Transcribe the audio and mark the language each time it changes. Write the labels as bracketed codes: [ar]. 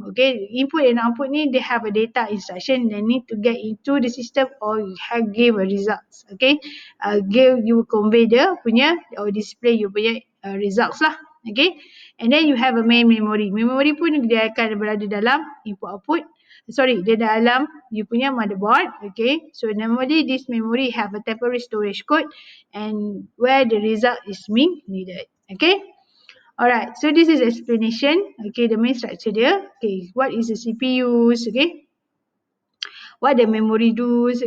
[en] Okay, input and output ni, they have a data instruction. They need to get into the system or give a results. Okay, you convey dia punya or display you punya results lah. Okay, and then you have a main memory. [ms] Memory pun dia akan berada dalam input output. Dia dalam you punya motherboard. [en] Okay, so normally this memory have a temporary storage code and where the result is being needed. Okay, alright, so this is explanation. Okay, the main structure dia. Okay, what is the CPUs? Okay, what the memory does?